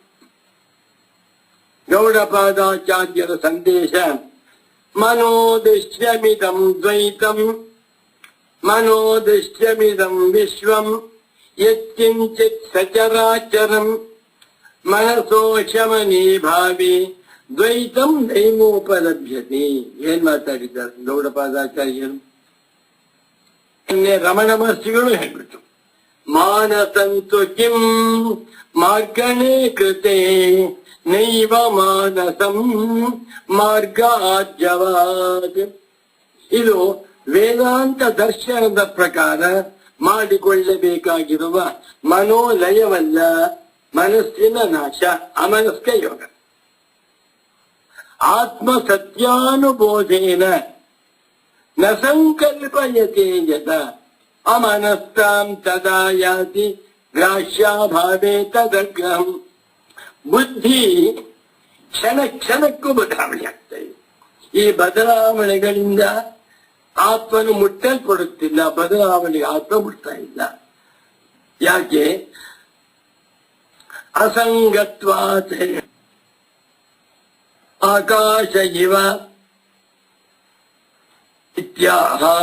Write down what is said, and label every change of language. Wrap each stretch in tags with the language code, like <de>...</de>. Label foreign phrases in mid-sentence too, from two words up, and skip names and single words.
<kn>ಗೌಡಪಾದಾಚಾರ್ಯರ ಸಂದೇಶ,</kn> <sa>ಮನೋದೃಶ್ಯಮಿದಂ ದ್ವೈತಂ ಮನೋದೃಶ್ಯಮಿದಂ ವಿಶ್ವಂ ಯತ್ಕಿಂಚಿತ್ ಸಚರಾಚರಂ ಮನಸೋ ಶಮನಿ ಭಾವಿ ದ್ವೈತಂ ನೈಮೋಪಲಭ್ಯತೆ.</sa> <kn>ಏನ್ ಮಾತಾಡಿದ್ದಾರೆ ಗೌಡಪಾದಾಚಾರ್ಯರು? ರಮಣ ಮಹರ್ಷಿಗಳು ಹೇಳ್ಬಿಟ್ಟು,</kn> <sa>ಮಾನಸಂತು ಕಿಂ ಮಾರ್ಗಣೇ ಕೃತೆ ನೈವ ಮಾನಸಂ ಮಾರ್ಗಾಜ್ಯವಾದ್.</sa> <kn>ಇದು ವೇದಾಂತ ದರ್ಶನದ ಪ್ರಕಾರ ಮಾಡಿಕೊಳ್ಳಬೇಕಾಗಿರುವ ಮನೋಲಯವಲ್ಲ, ಮನಸ್ಸಿನ ನಾಶ, ಅಮನಸ್ಕ ಯೋಗ.</kn> <sa>ಆತ್ಮ ಸತ್ಯಾನುಬೋಧೇನ ನ ಸಂಕಲ್ಪಯತೆ ಯದ ಅಮನಸ್ತಾಂ ತದಾ ಯಾತಿ ಗ್ರಾಹ್ಯಾಭಾವೇ ತದಗ್ರಹಂ.</sa> <kn>ಬುದ್ಧಿ ಕ್ಷಣ ಕ್ಷಣಕ್ಕೂ ಬದಲಾವಣೆ ಆಗ್ತಾ ಇದೆ. ಈ ಬದಲಾವಣೆಗಳಿಂದ ಆತ್ಮನು ಮುಟ್ಟಲ್ಪಡುತ್ತಿಲ್ಲ, ಬದಲಾವಣೆಗೆ ಆತ್ಮ ಮುಟ್ತಾ ಇಲ್ಲ.</kn> <sa>ಯಾಕೆ? ಅಸಂಗತ್ವಾತ್ ಆಕಾಶ ಇವ ಇತ್ಯಾಹ.</sa>